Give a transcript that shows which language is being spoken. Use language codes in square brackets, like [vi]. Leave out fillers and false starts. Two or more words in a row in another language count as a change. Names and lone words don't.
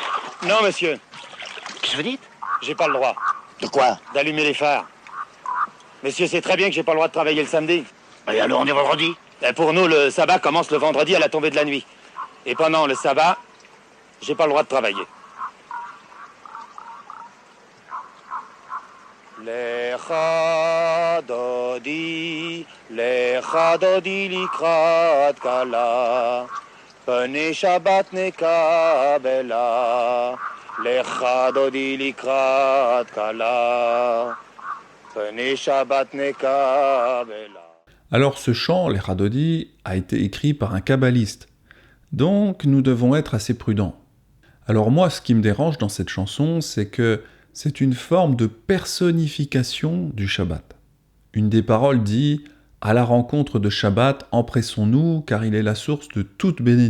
[fr] Non, monsieur. Qu'est-ce que vous dites? J'ai pas le droit De quoi? d'allumer les phares. Monsieur sait très bien que j'ai pas le droit de travailler le samedi. Et alors on est vendredi? Et pour nous, le sabbat commence le vendredi à la tombée de la nuit. Et pendant le sabbat, j'ai pas le droit de travailler. [he] לכה דודי לקראת כלה, פני שבת נקבלה. לכה דודי לקראת כלה, פני שבת נקבלה. [fr] Alors ce chant, Lecha Dodi, a été écrit par un kabbaliste, donc nous devons être assez prudents. Alors moi, ce qui me dérange dans cette chanson, c'est que c'est une forme de personnification du Shabbat. Une des paroles dit « À la rencontre de Shabbat, empressons-nous, car il est la source de toute bénédiction.